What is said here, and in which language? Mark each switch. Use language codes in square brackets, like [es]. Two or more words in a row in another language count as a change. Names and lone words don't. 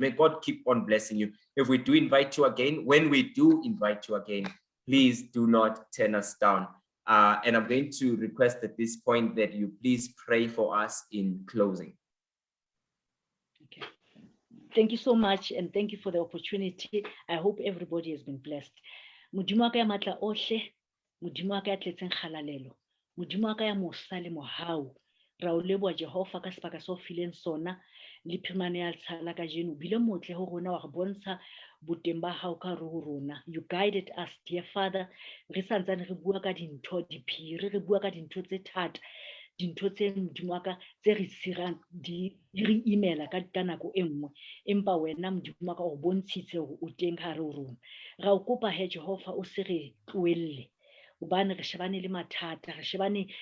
[en] May God keep on blessing you. If we do invite you again, when we do invite you again, please do not turn us down. And I'm going to request at this point that you please pray for us in closing. Okay. Thank you so much, and thank you for the opportunity. I hope everybody has been blessed. [st] Modimo wa ka ya matla ohle, Modimo wa ka ya tletseng kgalalelo, Modimo wa ka ya mosa le mohau, ra o leboha Jehova ka sebaka se o fileng sona le phemane ya tshala ka jeno bile motle ho rona wa re bontsha boteng ba hao ka ho rona. [en] You guided us, dear Father. [st] Re santsane re bua ka dintho diphiri, re bua ka dintho tse thata dintho tse Modimo wa ka tse re sirang di re emaila ka nako e nngwe empa wena Modimo wa ka o bontshitse hore o teng ka hare ho rona ra o kopa he Jehova o se re tlohelle hobane re shebane le mathata re shebane